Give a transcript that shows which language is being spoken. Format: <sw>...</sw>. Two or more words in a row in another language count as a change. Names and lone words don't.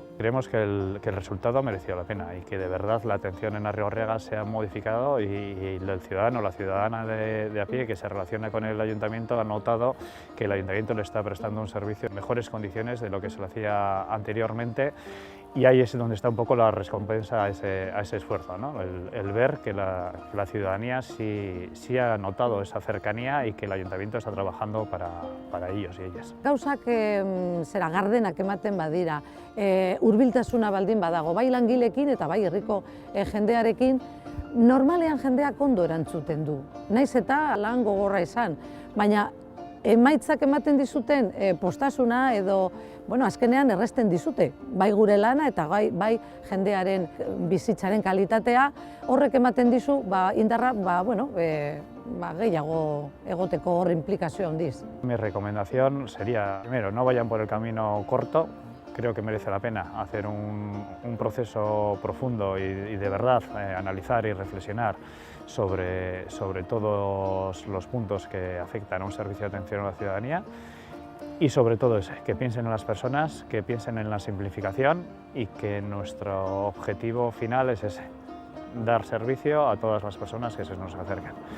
<es>Creemos que el resultado ha merecido la pena y que de verdad la atención en Arrigorriaga se ha modificado y el ciudadano o la ciudadana de a pie que se relaciona con el ayuntamiento ha notado que el ayuntamiento le está prestando un servicio en mejores condiciones de lo que se lo hacía anteriormente, y ahí es donde está un poco la recompensa a ese esfuerzo, ¿no? El ver que la ciudadanía sí ha notado esa cercanía y que el ayuntamiento está trabajando para ellos y ellas.</es> <eu>Gauzak zera gardenak ematen badira, hurbiltasuna baldin badago, bai langileekin eta bai herriko jendearekin, normalean jendeak ondo erantzuten du. Naiz eta lan gogorra izan, baina emaitzak ematen dizuten postasuna edo azkenean erresten dizute, bai gure lana eta bai jendearen bizitzaren kalitatea, horrek ematen dizu indarra gehiago egoteko hor implikazio handiz.</eu> <es>Mi recomendación sería, primero, no vayan por el camino corto. Creo que merece la pena hacer un proceso profundo y de verdad analizar y reflexionar sobre todos los puntos que afectan a un servicio de atención a la ciudadanía y sobre todo que piensen en las personas, que piensen en la simplificación y que nuestro objetivo final es ese, dar servicio a todas las personas que se nos acercan.</es>